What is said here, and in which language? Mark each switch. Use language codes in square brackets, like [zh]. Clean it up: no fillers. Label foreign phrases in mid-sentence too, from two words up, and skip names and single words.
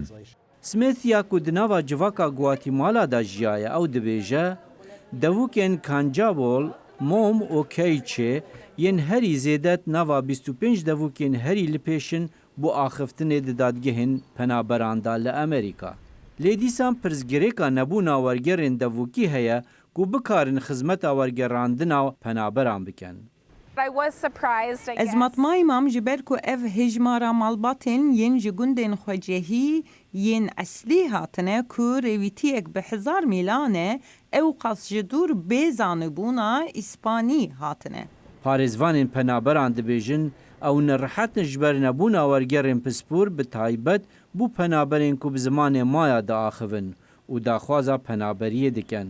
[ku] Smith ya ku di nava civaka Guatemala da jiyaye ew dibêje devûkên Kancabol, Mom û Keyçê yên herî zêdet nava 25 devûkên herî li pêşin bu axiftinê di dadgehên penaberan da li Amerîka. Lê dîsan pirzgirêka nebûna wergerên devûkî heye ku bikarin xizmeta wergerandina penaberan bikin. [en] I was surprised, I [ku] Ez [en] guess. [ku] matmayî mam ji ber ku ev hejmara malbatên yên ji gundên xwecihî yên eslî hatine ku rêwîtiyek bi hezar mîlan e ew qas ji dûr bê zanîbûna İspanî hatine. Parêzvanên penaberan dibêjin ew nirhetin ji ber nebûna wergerên pispor bi taybet bû penaberên ku bi zimanê maya diaxivin û daxwaza penaberiyê dikin.